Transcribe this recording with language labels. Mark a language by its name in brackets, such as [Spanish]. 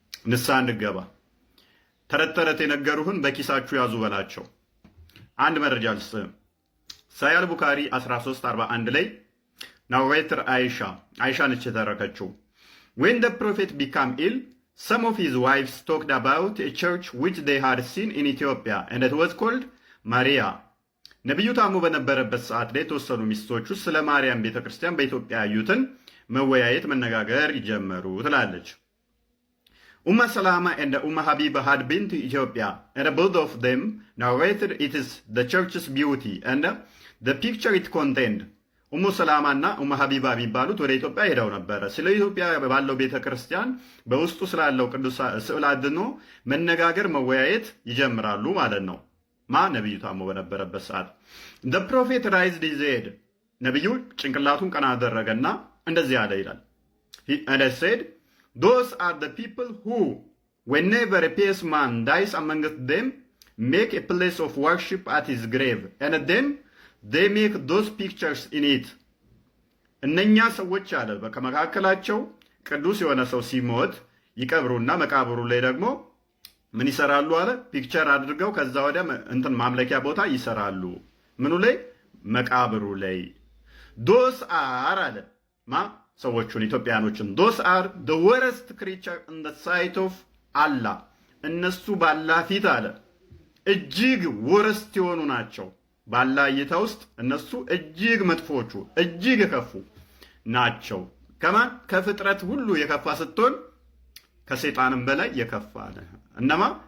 [Amharic] ንስሐ እንገባ። ተረት ተረት የነገሩህን በኪሳችሁ ያዙ በላቸው። አንድ መረጃ ልስጥህ። ሳያል ቡካሪ 1341 ላይ ናሬተር አይሻ ነች የተረከችው። [English] when the prophet became ill, some of his wives talked about a church which they had seen in Ethiopia and it was called Maria. [Amharic] ነቢዩ ታሞ በነበረበት ሰዓት ላይ የተወሰኑ ሚስቶቹ ስለ ማርያም ቤተክርስቲያን በኢትዮጵያ ያዩትን መወያየት መነጋገር ይጀመሩ ትላለች። [English] Umm Salama and Umm Habiba had been to Ethiopia, and both of them narrated it is the church's beauty and the picture it contained. [Amharic] ኡሙ ሰላማ እና ኡም ሀቢባ የሚባሉት ወደ ኢትዮጵያ ሄደው ነበረ። ስለ ኢትዮጵያ ባለው ቤተ ክርስቲያን በውስጡ ስላለው ቅዱስ ስዕል አድኖ መነጋገር መወያየት ይጀምራሉ ማለት ነው። ነቢዩ ታሞ በነበረበት ሰዓት [English] the prophet raised his head, [Amharic] ነቢዩ ጭንቅላቱን ቀና አደረገና እንደዚህ አለ ይላል። [English] and I said, those are the people who, whenever a pious man dies amongst them, make a place of worship at his grave, and then they make those pictures in it. [Amharic] እነኛ ሰዎች አለ ከመካከላቸው ቅዱስ የሆነ ሰው ሲሞት ይቀብሩና መቃብሩ ላይ ደግሞ ምን ይሰራሉ አለ? ፒክቸር አድርገው ከዛ ወዲያ እንትን ማምለኪያ ቦታ ይሰራሉ። ምኑ ላይ? መቃብሩ ላይ። [English] those are [Amharic] አለ ሰዎቹን ኢትዮጵያኖችን [English] those are the worst creature in the sight of Allah. [Amharic] እነሱ ባላህ ፊት አለ እጅግ ወረስት የሆኑ ናቸው። ባላህ እይታ ውስጥ እነሱ እጅግ መጥፎቹ እጅግ የከፉ ናቸው። ከማን? ከፍጥረት ሁሉ የከፋ ስትሆን ከሰይጣንም በላይ የከፋ ነህ። እነማ?